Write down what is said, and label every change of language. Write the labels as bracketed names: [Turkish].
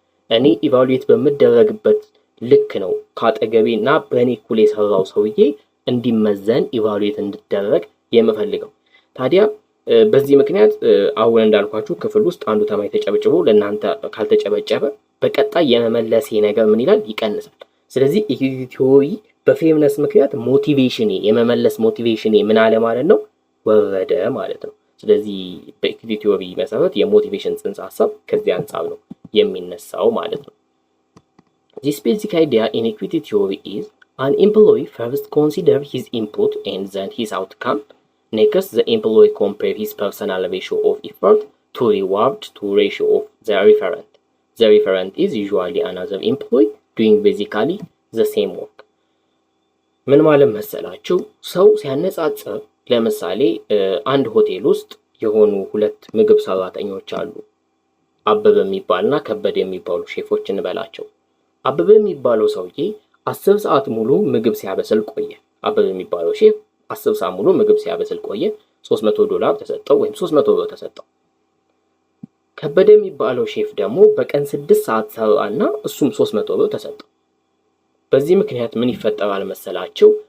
[Amharic] እኔ ኢቫሉዌት በምደረግበት ልክ ነው ካጠገቤ እና በእኔ እኩል የሰራው ሰውዬ እንዲመዘን ኢቫሉዌት እንድደረግ የምፈልገው። ታዲያ በዚህ ምክንያት አሁን እንዳልኳችሁ ክፍል ውስጥ አንዱ ተማሪ ተጨብጭቦ ለእናንተ ካልተጨበጨበ በቀጣይ የመመለሴ ነገር ምን ይላል? ይቀንሳል። ስለዚህ ኢኩዊቲ ቲዮሪ በፌርነስ ምክንያት ሞቲቬሽኔ የመመለስ ሞቲቬሽኔ ምን አለ ማለት ነው? ወረደ ማለት ነው። ስለዚህ በኢኩዊቲ ቲዮሪ መሰረት የሞቲቬሽን ጽንሰ ሀሳብ ከዚህ አንጻር ነው የሚነሳው ማለት ነው። [English] This basic idea in equity theory is an employee first consider his input and then his outcome. Next, the employee compare his personal ratio of effort to reward to ratio of the referent. The referent is usually another employee doing basically the same work. [Amharic] ምን ማለት መሰላችሁ? ሰው ሲያነጻጽር ለምሳሌ አንድ ሆቴል ውስጥ የሆኑ ሁለት ምግብ ሰራተኞች አሉ። አበበ የሚባልና ከበደ የሚባሉ ሼፎች እንበላቸው። አበበ የሚባለው ሰውዬ 10 ሰዓት ሙሉ ምግብ ሲያበስል ቆየ። አበበ የሚባለው ሼፍ 10 ሰዓት ሙሉ ምግብ ሲያበስል ቆየ። $300 ተሰጠው ወይም 300 ብር ተሰጠው። ከበደ የሚባለው ሼፍ ደግሞ በቀን 6 ሰዓት ሰራና እሱም 300 ብር ተሰጠው። በዚህ ምክንያት ምን ይፈጠራል መሰላችሁ?